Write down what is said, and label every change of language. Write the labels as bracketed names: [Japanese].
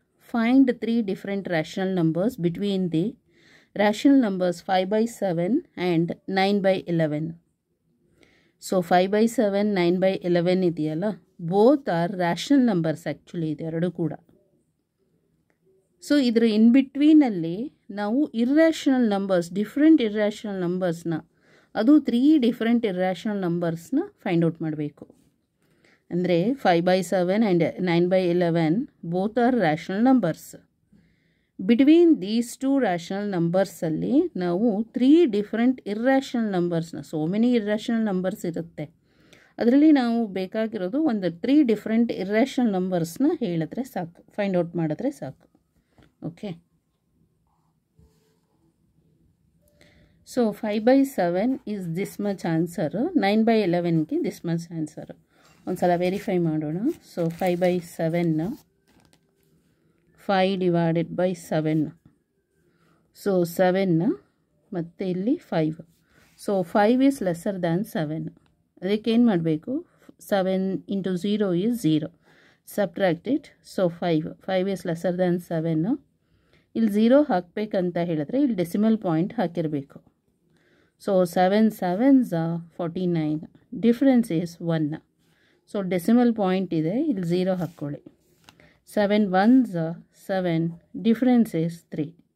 [English] Find 3 different rational numbers between the rational numbers 5 by 7 and 9 by 11. So 5 by 7, 9 by 11 [Kannada] idiyalla. [English] Both are rational numbers actually. [Kannada] Ideradu kuda. So ಇದರ ಇನ್ ಬಿಟ್ವೀನಲ್ಲಿ ನಾವು irrational numbers, different irrational ನಂಬರ್ಸ್ನ, ಅದು 3 different irrational ನಂಬರ್ಸ್ನ find out ಮಾಡಬೇಕು. ಅಂದರೆ [English] 5 by 7 and 9 by 11 both are rational numbers. [Kannada] Between these 2 rational ನಂಬರ್ಸಲ್ಲಿ ನಾವು 3 different irrational ನಂಬರ್ಸ್ನ, so many irrational numbers ಇರುತ್ತೆ, ಅದರಲ್ಲಿ ನಾವು ಬೇಕಾಗಿರೋದು ಒಂದು 3 ಡಿಫ್ರೆಂಟ್ ಇರ್ರ್ಯಾಷನಲ್ ನಂಬರ್ಸ್ನ ಹೇಳಿದ್ರೆ ಸಾಕು, ಫೈಂಡ್ ಔಟ್ ಮಾಡಿದ್ರೆ ಸಾಕು. [English] Okay, so 5 by 7 is this much answer, 9 by 11 ki this much answer. [Kannada] Onsala verify madona. [English] So 5 by 7 5 divided by 7, so 7 [Kannada] ಮತ್ತೆ ಇಲ್ಲಿ [English] 5, so 5 is lesser than 7. [Kannada] ಅದಕ್ಕೆ ಏನು ಮಾಡಬೇಕು, [English] 7 into 0 is 0, subtract it, so 5 is lesser than 7. [Kannada] ಇಲ್ಲಿ 0 ಹಾಕಬೇಕಂತ ಹೇಳಿದ್ರೆ ಇಲ್ಲಿ decimal point ಹಾಕಿರಬೇಕು. [English] So 7 7s 49, difference is 1. [Kannada] So decimal point ಇದೆ, ಇಲ್ಲಿ 0 ಹಾಕ್ಕೊಳ್ಳಿ. 7 1s 7, [English] Difference is 3.